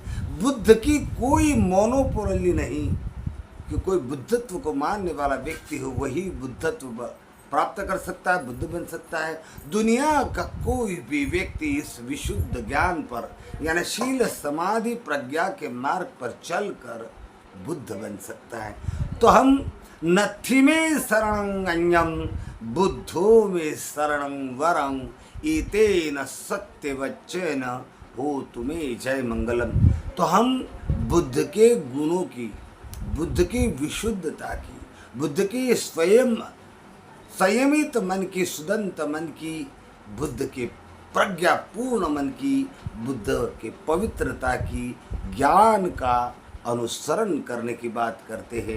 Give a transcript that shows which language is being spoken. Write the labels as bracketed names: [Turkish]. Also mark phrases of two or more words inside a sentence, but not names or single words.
[Hindi] बुद्ध की कोई मोनोपोली नहीं कि कोई बुद्धत्व को मानने वाला व्यक्ति हो वही बुद्धत्व प्राप्त कर सकता है, बुद्ध बन सकता है। दुनिया का कोई भी व्यक्ति इस विशुद्ध ज्ञान पर यानी शील समाधि प्रज्ञा के मार्ग पर चलकर बुद्ध बन सकता है। तो हम [Pali] नथि में शरणं अन्यं बुद्धो में शरणं वरं एतेन सत्यवज्जेन होतु मे जय मंगलम। [Hindi] तो हम बुद्ध के गुणों की, बुद्ध की विशुद्धता की, बुद्ध की स्वयं संयमित मन की, सुदंत मन की, बुद्ध के प्रज्ञा पूर्ण मन की, बुद्ध के पवित्रता की, ज्ञान का अनुसरण करने की बात करते हैं।